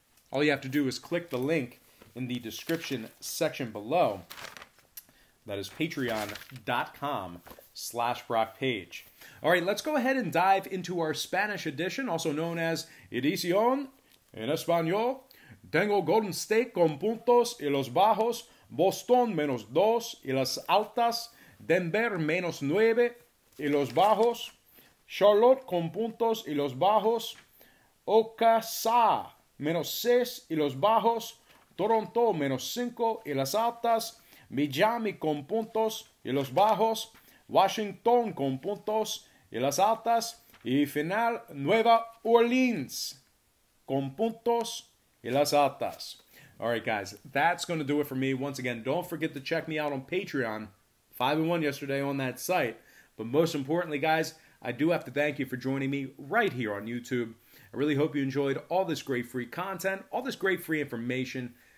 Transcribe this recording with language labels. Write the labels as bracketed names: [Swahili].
[English] All you have to do is click the link in the description section below. That is patreon.com/BrockPage. All right, let's go ahead and dive into our Spanish edition, also known as Edición en Español. [Spanish] Tengo Golden State con puntos y los bajos, Boston -2 y las altas, Denver -9 y los bajos, Charlotte con puntos y los bajos, OKC -6 y los bajos, Toronto -5 y las altas, Miami con puntos y los bajos, Washington con puntos y las altas, y final Nueva Orleans con puntos y las altas. [English] All right, guys, that's going to do it for me. Once again, don't forget to check me out on Patreon. 5-1 yesterday on that site. But most importantly, guys, I do have to thank you for joining me right here on YouTube. I really hope you enjoyed all this great free content, all this great free information.